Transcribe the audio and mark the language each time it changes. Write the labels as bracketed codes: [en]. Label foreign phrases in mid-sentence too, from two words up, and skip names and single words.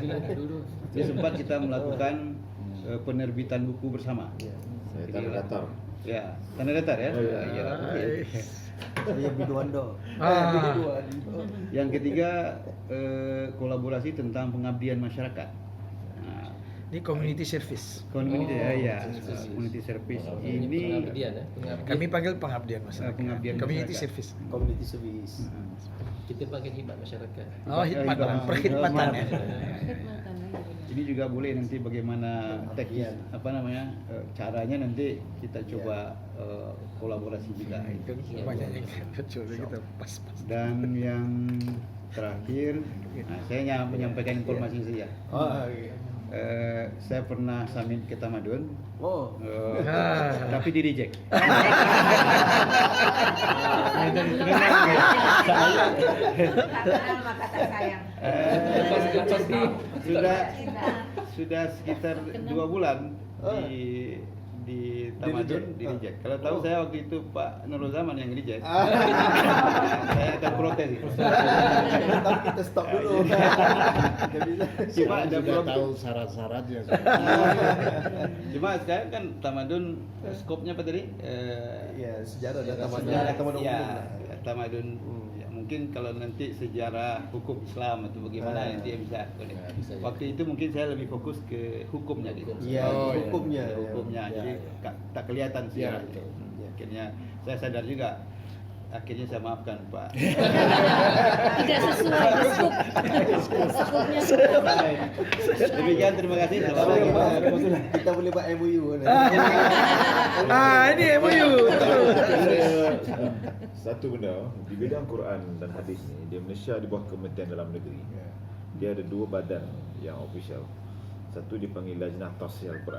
[id] Jadi sempat kita melakukan penerbitan buku bersama. Saya tanah datar. Ya, tanah datar ya. Ya. Saya Biduando. Yang ketiga kolaborasi tentang pengabdian masyarakat. Ini [en] community service. Community community service ini [id] Pengabdian Kami panggil pengabdian masyarakat. Pengabdian Community masyarakat. service. [en] Community service. [ms] Kita panggil khidmat masyarakat. Oh, khidmatan, perkhidmatan ya. [id] Ini juga boleh nanti bagaimana teknis caranya nanti kita coba kolaborasi juga. Itu banyak yang kecil kita pas-pas. Dan yang terakhir, saya menyampaikan informasi saja. Saya pernah summit ke Tamadun, tapi di reject. Sudah sekitar 2 bulan di Tamadun di reject. Kalau tahu saya waktu itu Pak Nurul Zaman yang reject, saya akan protes. Tapi kita stop dulu. Cuma ada sudah tahu syarat-syaratnya. Cuma sekarang kan Tamadun skopnya apa tadi? Ya, sejarah dan Tamadun. Tamadun. Ya, mungkin kalau nanti sejarah hukum Islam atau bagaimana nanti bisa. Waktu itu mungkin saya lebih fokus ke hukumnya gitu. Iya, hukumnya. Jadi tak kelihatan sih. Akhirnya saya sadar juga. Akhirnya saya maafkan Pak. Tidak sesuai skopnya. Demikian, terima kasih. [ms] Kita boleh buat MOU. Ini MOU. Satu benda di bidang Quran dan hadis ni di Malaysia di bawah Kementerian Dalam Negeri. Dia ada 2 badan yang official. Satu dipanggil Lajnah Tafsir Al-Quran.